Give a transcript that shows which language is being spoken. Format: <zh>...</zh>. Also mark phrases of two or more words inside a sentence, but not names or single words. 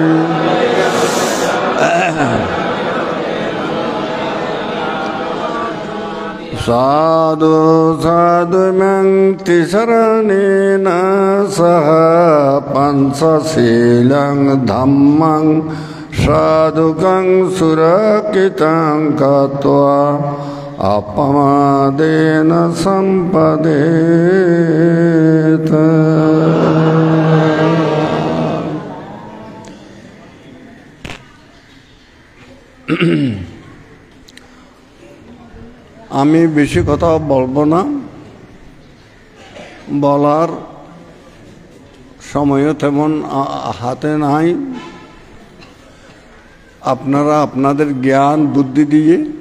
<pi>Sadhu sadhu mangti saranena saha pansasilang dhammang Sadhukang surakitang katva apamadena</pi> <bn>sampadeta আমি বেশি কথা বলবো না বলার সময়ও তেমন হাতে নাই আপনারা আপনাদের জ্ঞান বুদ্ধি দিয়ে</bn>